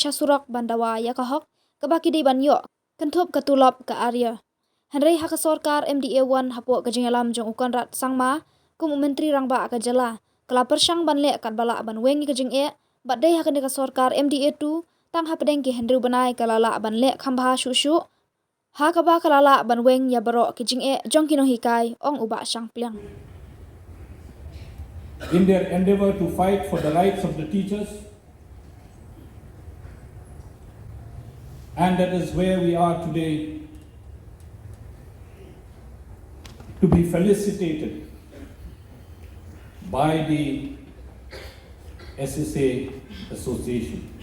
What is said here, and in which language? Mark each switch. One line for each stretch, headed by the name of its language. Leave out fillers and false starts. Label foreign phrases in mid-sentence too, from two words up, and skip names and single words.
Khasi: shasurok bandawa ya ka hok kabaki dei ban yo kanthop katulop ka arya Henry haka Sorkar MDA 1 hapo ka jingalam jong ukan rat sangma kum menteri rangba ka jala kala persyang ban le kat bala ban wengi ka jing bat dei haka ni ka Sorkar MDA 2 tang hapdeng ki Henry Bnai kala la ban le khamba shu haka ba kala la ban weng ya baro ki jing jong ki Nonghikai ong uba Shangpliang.
English: In their endeavor to fight for the rights of the teachers, and that is where we are today, to be felicitated by the SSA Association.